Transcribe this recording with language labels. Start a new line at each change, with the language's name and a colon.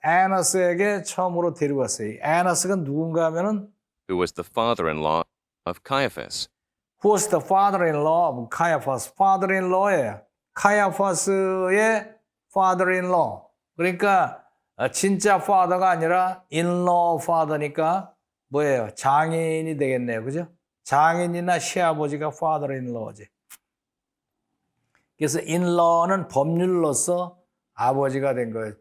Korean: Annas에게 처음으로 데려왔어요. Annas가 누군가 하면은
English: Who was the father-in-law of Caiaphas. Who was the father-in-law of Caiaphas?
Korean: father-in-law예요. 카야파스의 father-in-law. 그러니까 진짜 father가 아니라 in-law father니까 뭐예요? 장인이 되겠네요. 그죠? 장인이나 시아버지가 father-in-law지. 그래서 in-law는 법률로서 아버지가 된 거예요.